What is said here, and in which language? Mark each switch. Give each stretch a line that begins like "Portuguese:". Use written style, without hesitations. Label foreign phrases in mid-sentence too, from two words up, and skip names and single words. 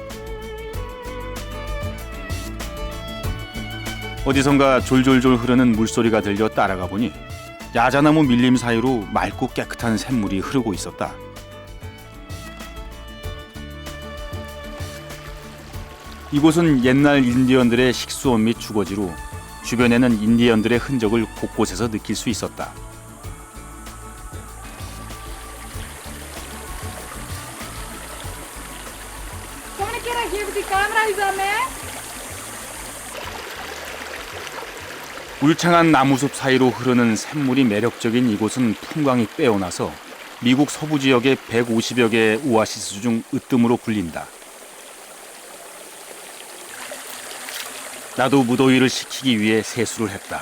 Korean: 어디선가 졸졸졸 흐르는 물소리가 들려 따라가 보니 야자나무 밀림 사이로 맑고 깨끗한 샘물이 흐르고 있었다. 이곳은 옛날 인디언들의 식수원 및 주거지로 주변에는 인디언들의 흔적을 곳곳에서 느낄 수 있었다.
Dutch: Kom een keer hier met die camera eens aan mij.
Korean: 울창한 나무숲 사이로 흐르는 샘물이 매력적인 이곳은 풍광이 빼어나서 미국 서부 지역의 150여 개의 오아시스 중 으뜸으로 불린다. 나도 무더위를 식히기 위해 세수를 했다.